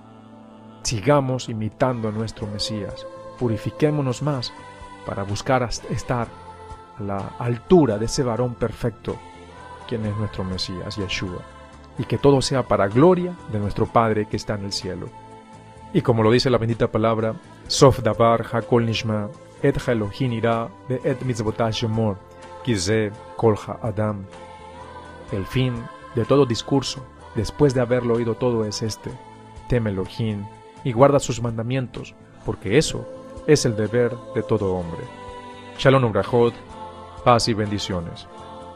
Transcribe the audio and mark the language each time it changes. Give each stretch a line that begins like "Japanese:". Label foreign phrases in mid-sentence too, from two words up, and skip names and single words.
Spanish: Sigamos imitando a nuestro Mesías, purifiquémonos más para buscar estar a la altura de ese varón perfecto, quien es nuestro Mesías, Yeshua, y que todo sea para gloria de nuestro Padre que está en el cielo. Y como lo dice la bendita palabra,
Hebrew: סוף דבר הכל נשמע, את אלהים ירא ואת מצותיו שמור, כי זה כל האדם.
Spanish: El fin de todo discurso, después de haberlo oído todo, es este: teme Elohim y guarda sus mandamientos, porque eso es el deber de todo hombre.
Hebrew: שלום וברכות,
Spanish: paz y bendiciones.